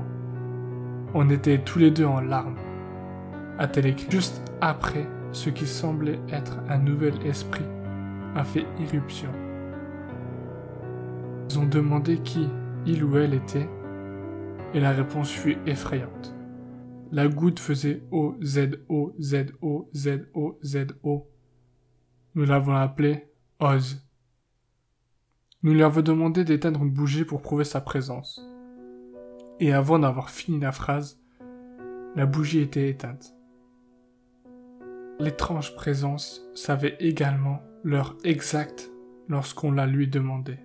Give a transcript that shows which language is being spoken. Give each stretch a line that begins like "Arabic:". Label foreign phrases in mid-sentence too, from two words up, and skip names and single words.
French: On était tous les deux en larmes, a-t-elle écrit. Juste après, ce qui semblait être un nouvel esprit a fait irruption. Ils ont demandé qui il ou elle était, et la réponse fut effrayante. La goutte faisait O-Z-O, Z-O, Z-O, Z-O. Nous l'avons appelé Oz. Nous lui avons demandé d'éteindre une bougie pour prouver sa présence. Et avant d'avoir fini la phrase, la bougie était éteinte. L'étrange présence savait également l'heure exacte lorsqu'on la lui demandait.